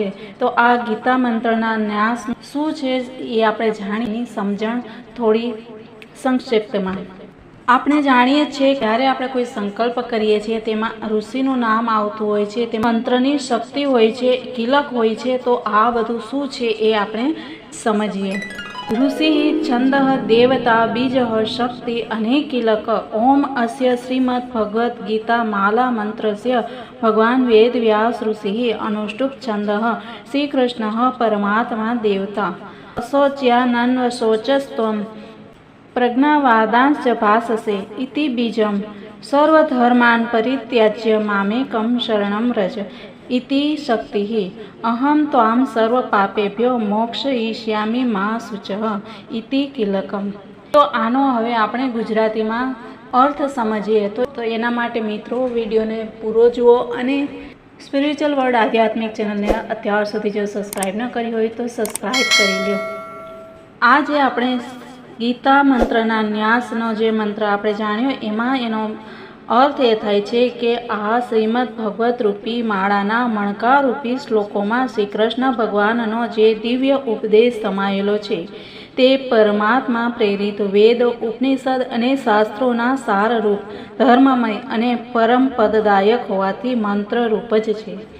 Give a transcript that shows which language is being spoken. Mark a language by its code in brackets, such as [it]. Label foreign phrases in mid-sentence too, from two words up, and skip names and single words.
[gu] તો આ ગીતા મંત્રના ન્યાસ શું છે એ આપણે જાણીની સમજણ થોડી સંક્ષિપ્તમાં। આપણે જાણીએ છીએ જ્યારે આપણે કોઈ સંકલ્પ કરીએ છીએ તેમાં ઋષિનું નામ આવતું હોય છે, તેમાં મંત્રની શક્તિ હોય છે, કિલક હોય છે। તો આ બધું શું છે એ આપણે સમજીએ। [sa] ऋषि छंद देवता बीज शक्ति अने किलक ओम अस्य श्रीमद् भगवद गीता माला मंत्रस्य भगवान वेद व्यास ऋषि अनुष्टुप छंद श्री कृष्ण परमात्मा देवता अशोच्यानन्वशोचस्त्वं प्रज्ञावादांश्च भाससे इति बीजं सर्वधर्मान् परित्याज्य मामेकं शरणं व्रज इति शक्ति अहम त्वां सर्व पापेभ्यो मोक्षयिष्यामि मा शुचः इति किलकम। [gu] તો આનો હવે આપણે ગુજરાતીમાં અર્થ સમજીએ તો એના માટે મિત્રો વિડીયોને પૂરો જુઓ અને સ્પિરિચ્યુઅલ વર્લ્ડ આધ્યાત્મિક ચેનલને અત્યાર સુધી જો સબસ્ક્રાઈબ ન કરી હોય તો સબસ્ક્રાઈબ કરી લો। આ જે આપણે ગીતા મંત્રના ન્યાસનો જે મંત્ર આપણે જાણ્યો એમાં એનો અર્થ એ થાય છે કે આ શ્રીમદ ભગવત રૂપી માળાના મણકા રૂપી શ્લોકોમાં શ્રી કૃષ્ણ ભગવાનનો જે દિવ્ય ઉપદેશ સમાયેલો છે તે પરમાત્મા પ્રેરિત વેદ, ઉપનિષદ અને શાસ્ત્રોના સારરૂપ, ધર્મમય અને પરમ પદદાયક હોવાથી મંત્રરૂપ જ છે।